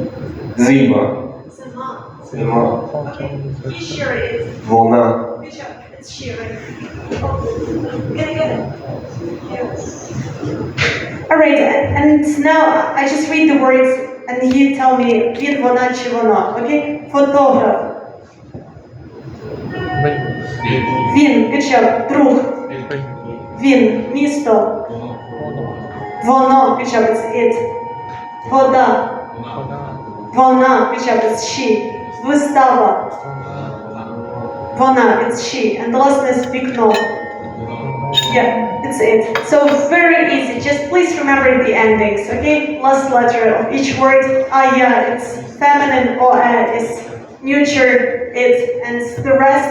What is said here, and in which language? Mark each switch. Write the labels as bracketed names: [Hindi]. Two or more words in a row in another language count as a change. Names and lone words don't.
[Ukrainian] Zima. [English] It's a mom. [Ukrainian] Zima. [English] Okay. He, she, or it? [Ukrainian] Vona. [English] Good job. it's she, right? Oh, get it. Yes. All right, and now I just read the words and you tell me [Ukrainian] він, вона чи воно, [English] окей? Фотограф. [Ukrainian] Він, [English] good job, [Ukrainian] друг. Він, місто. Воно, [English] good job, it's it. [Ukrainian] Вода. Вона, [English] good job, it's she. [Ukrainian] Вистава. Вона, [English] it's she. And the last one is вікно. Yeah, it's it. So very easy. Just please remember the endings, okay? Last letter of each word. Yeah, it's feminine. Is neuter. It, and the rest.